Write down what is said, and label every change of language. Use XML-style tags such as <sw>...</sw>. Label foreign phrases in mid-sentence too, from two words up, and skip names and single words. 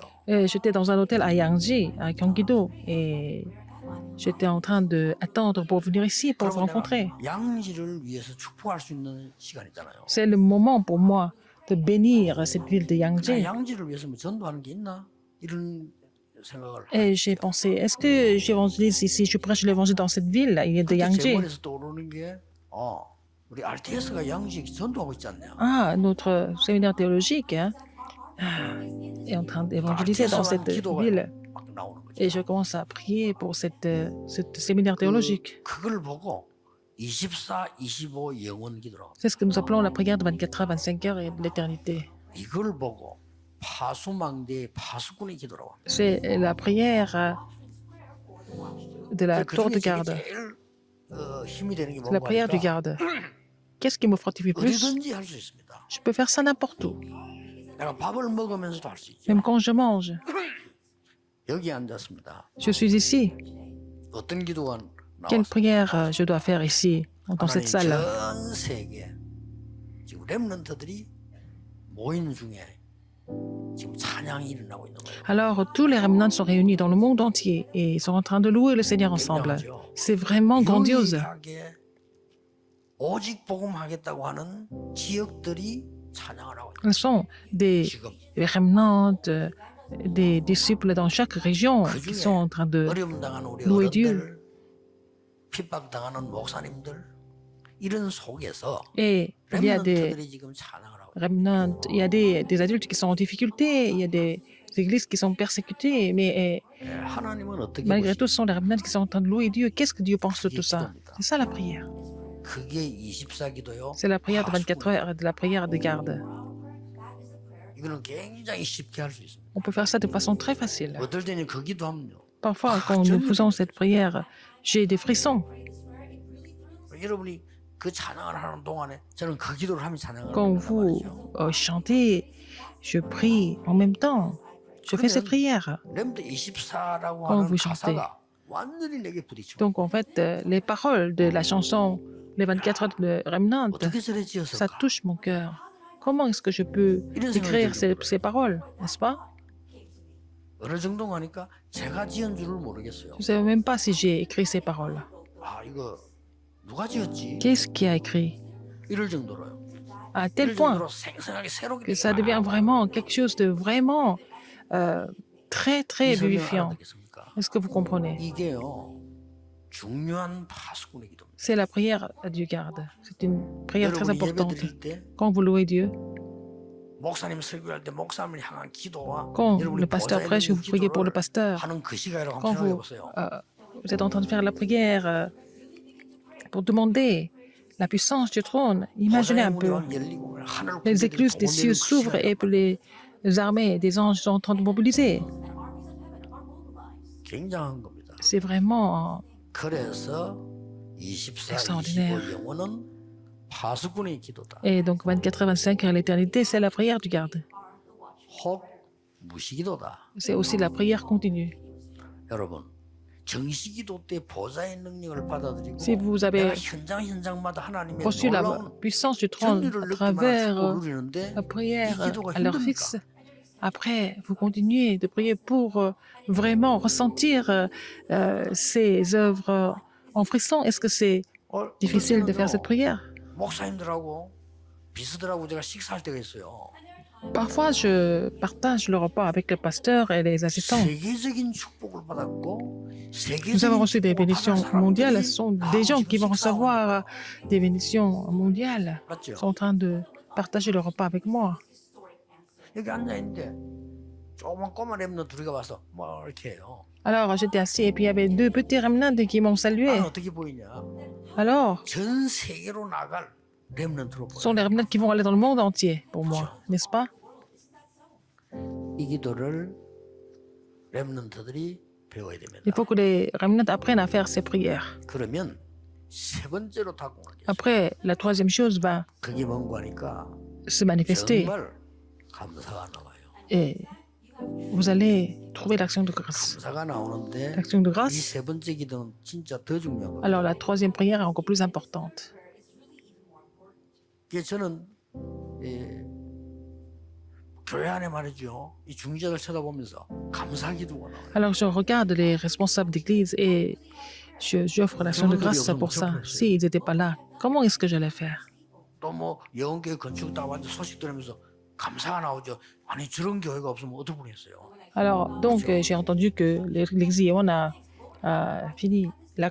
<fr>Et j'étais dans un hôtel à Yangji, à Gyeonggi-do, et j'étais en train d'attendre pour venir ici pour vous</fr> <ko>그러면</ko> <fr>rencontrer.</fr> <ko>내가 양지를 위해서 축복할 수 있는 시간이잖아요.</ko> <fr>C'est le moment pour moi de bénir cette ville de</fr> <ko>그냥</ko> <fr>Yangji.</fr> <ko>양지를 위해서 뭐 전도하는 게 있나 이런 생각을.</ko> <fr>Et j'ai pensé, est-ce que j'évangélise ici, je prêche l'évangile dans cette ville, il est de</fr> <ko>그때 제</ko> <fr>Yangji.</fr> <ko>머리에서 떠오르는 게 우리 RTS가 양지에 전도하고 있지 않냐.</ko> <fr>Ah, notre séminaire théologique hein, est en train d'évangéliser dans cette ville.</fr> <ko>막 나오는 거죠.</ko> <fr>Et je commence à prier pour ce séminaire théologique.</fr> <ko>그걸 보고 24, 25 영원 기도라고.</ko> <fr>C'est ce que nous appelons la prière de 24 heures, 25 heures et de l'éternité.</fr> <ko>이걸 보고 파수망대의 파수꾼의 기도라고 합니다.</ko> <fr>C'est la prière de la tour de</fr> <ko>그중에</ko> <fr>garde.</fr> <ko>제일 힘이 되는 게</ko> <fr>C'est la</fr> <ko>뭔가</ko> <fr>prière du</fr> <ko>하니까</ko> <fr>garde. Qu'est-ce qui me fortifie plus?</fr> <ko>어디든지 할 수 있습니다.</ko> <fr>Je peux faire ça n'importe où,</fr> <ko>내가 밥을 먹으면서도 할 수 있죠.</ko> <fr>même quand je mange.</fr> <ko>여기 앉았습니다.</ko> <fr>Je suis ici.</fr> <ko>어떤 기도가</ko> <fr>Quelle</fr> <ko>나왔어요?</ko> <fr>prière je dois faire ici, dans cette</fr> <ko>하나님</ko> <fr>salle?</fr> <ko>전 세계 지금 렘넌트들이 모인 중에 지금 찬양이 일어나고 있는 거예요.</ko> <fr>Alors, tous les remnants sont réunis dans le monde entier et sont en train de louer le Seigneur ensemble.</fr> <ko>굉장하죠.</ko> <fr>C'est vraiment grandiose.</fr> <ko>유일하게 오직 복음하겠다고 하는 지역들이 찬양을 하고 있는</ko> <fr>Ce sont des</fr> <ko>지금</ko> <fr>remnants, des disciples dans chaque région qui sont en train de</fr> <ko>어려움 당하는 우리</ko> <fr>louer Dieu.</fr> <ko>어른들, 핍박 당하는 목사님들 이런 속에서</ko> <fr>Et il y a des</fr> <ko>렘넌트들이 지금 찬양을 하고 있는</ko> <fr>remnants, il y a des adultes qui sont en difficulté, il y a des églises qui sont persécutées, mais</fr> <ko>거예요. 하나님은 어떻게</ko> <fr>malgré</fr> <ko>보시죠?</ko> <fr>tout, ce sont les remnants qui sont en train de louer Dieu. Qu'est-ce que Dieu pense de tout ça? C'est ça la prière.</fr> <ko>그게 24기도요.</ko> <fr>C'est la prière de 24 heures et de la prière de garde.</fr> <ko>이거는 굉장히 쉽게 할 수 있습니다.</ko> <fr>On peut faire ça de façon très facile.</fr> <ko>어떨 때는 그 기도하면요.</ko> <fr>Parfois, quand nous faisons cette prière, j'ai des frissons.</fr> <ko>여러분이 그 찬양을 하는 동안에 저는 그 기도를 하면 찬양을</ko> <fr>Quand</fr> <ko>한단</ko> <fr>vous</fr> <ko>말이죠.</ko> <fr>chantez, je prie en même temps. Je fais cette prière.</fr> <ko>렘드 24라고</ko> <fr>Quand</fr> <ko>하는</ko> <fr>vous chantez.</fr> <ko>가사가 완전히 내게 부딪혀.</ko> <fr>Donc, en fait, les paroles de la chanson Les 24 heures de Remnant,</fr> <ko>어떻게 저래</ko> <fr>ça</fr> <ko>지었을까?</ko> <fr>touche mon cœur. Comment est-ce que je peux écrire ces paroles, n'est-ce pas?</fr> <ko>어느 정도 가니까 제가 지은 줄을 모르겠어요.</ko> <fr>Je ne sais même pas si j'ai écrit ces paroles.</fr> <ko>아 이거 누가 지었지?</ko> <fr>Qu'est-ce qui a écrit?</fr> <ko>이럴 정도로요.</ko> <fr>À tel</fr> <ko>이럴</ko> <fr>point</fr> <ko>정도로 생생하게 새롭게</ko> <fr>que ça devient vraiment quelque chose de vraiment très, très vivifiant.</fr> <ko>알아듣겠습니까?</ko> <fr>Est-ce que vous comprenez?</fr> <ko>이게요 중요한 파수꾼의 기도입니다.</ko> <fr>C'est la prière à Dieu garde. C'est une prière très</fr> <ko>여러분이 예배</ko> <fr>importante.</fr> <ko>드릴 때</ko> <fr>Quand vous louez Dieu,</fr> <ko>목사님 설교할 때 목사님을 향한 기도와</ko> <fr>quand</fr> <ko>여러분이</ko> <fr>le pasteur</fr> <ko>보좌에</ko> <fr>prêche,</fr> <ko>있는</ko> <fr>vous priez pour le</fr> <ko>기도를</ko> <fr>pasteur.</fr> <ko>하는 그 시간이라고</ko> <fr>Quand</fr> <ko>한번 생각해</ko> <fr>vous,</fr> <ko>보세요.</ko> <fr>vous êtes en train de faire la prière pour demander la puissance du trône, imaginez un peu. Les écluses des cieux s'ouvrent et les armées des anges sont en train de mobiliser.</fr> <ko>굉장한 겁니다.</ko> <fr>C'est vraiment</fr> <ko>그래서 24,</ko> <fr>extraordinaire.</fr> <ko>25 영혼은 파수꾼의 기도다.</ko> <fr>Et donc 24 et 25 heures à l'éternité, c'est la prière du garde.</fr> <ko>혹 무시기도다.</ko> <fr>C'est aussi la prière continue.</fr> <ko>여러분, 정시기도 때 보좌의 능력을 받아들이고</ko> <fr>Si vous</fr> <ko>내가</ko> <fr>avez</fr> <ko>현장마다 하나님의</ko> <fr>reçu la</fr> <ko>놀라운</ko> <fr>puissance du trône</fr> <ko>전리를</ko> <fr>à</fr> <ko>느끼면</ko> <fr>travers</fr> <ko>축복을 누리는데</ko> <fr>la</fr> <ko>이</ko> <fr>prière</fr> <ko>기도가</ko> <fr>à l'heure</fr> <ko>힘듭니까?</ko> <fr>fixe, après, vous continuez de prier pour vraiment ressentir ces œuvres en frisson. Est-ce que c'est</fr> <ko>어떨</ko> <fr>difficile de faire cette</fr> <ko>때는요</ko> <fr>prière?</fr> <ko>목사님들하고 비서들하고 제가 식사할 때가 있어요.</ko> <fr>Parfois, je partage le repas avec le pasteur et les assistants.</fr> <ko>세계적인 축복을 받았고</ko> <fr>Nous avons</fr> <ko>세계적인</ko> <fr>reçu des</fr> <ko>축복을 받은</ko> <fr>bénédictions mondiales. Ce</fr> <ko>사람들이</ko> <fr>sont des</fr> <ko>나하고</ko> <fr>gens</fr> <ko>지금</ko> <fr>qui vont</fr> <ko>식사하고</ko> <fr>recevoir</fr> <ko>있는</ko> <fr>des bénédictions mondiales.</fr> <ko>맞죠?</ko> <fr>Sont en train de partager le repas avec moi.</fr> <ko>여기 앉아 있는데 조그만 꼬마 랩너 둘이가 와서 뭐 이렇게 해요.</ko> <fr>Alors, j'étais assis et puis il y avait deux petits remnants qui m'ont salué.</fr> <ko>나는 어떻게 보이냐?</ko> <fr>Alors,</fr> <ko>전 세계로 나갈 랩런트로</ko> <fr>ce sont</fr> <ko>보여.</ko> <fr>les remnants qui vont aller dans le monde entier pour moi, n'est-ce pas?</fr> <ko>이 기도를 랩런트들이 배워야</ko> <fr>Il</fr> <ko>됩니다.</ko> <fr>faut que les remnants apprennent à faire ces prières.</fr> <ko>그러면 세 번째로 다공하겠어요.</ko> <fr>Après, la troisième chose va</fr> <ko>그게 뭔고 하니까</ko> <fr>se manifester</fr> <ko>정말 감사가 나와요.</ko> <fr>et vous allez trouver l'action de grâce.</fr> <ko>감사가 나오는데</ko> <fr>L'action de</fr> <ko>이</ko> <fr>grâce,</fr> <ko>세 번째 기도는 진짜 더 중요한 거예요.</ko> <fr>alors la troisième prière est encore plus importante.</fr> <ko>이게 저는 교회 안에 말이죠. 이 중직자들 쳐다보면서 감사 기도가 나와요.</ko> <fr>Alors je regarde les responsables d'église et j'offre l'action de grâce pour ça. S'ils n'étaient pas là, comment est-ce que j'allais faire?</fr> <ko>또 뭐 영교회 건축 다 완전 소식 들으면서 감사가 나오죠. 아니 저런 교회가 없으면 어떻게 보냈어요?</ko> <fr>Alors, donc, j'ai entendu que l'église Yéon a fini la</fr>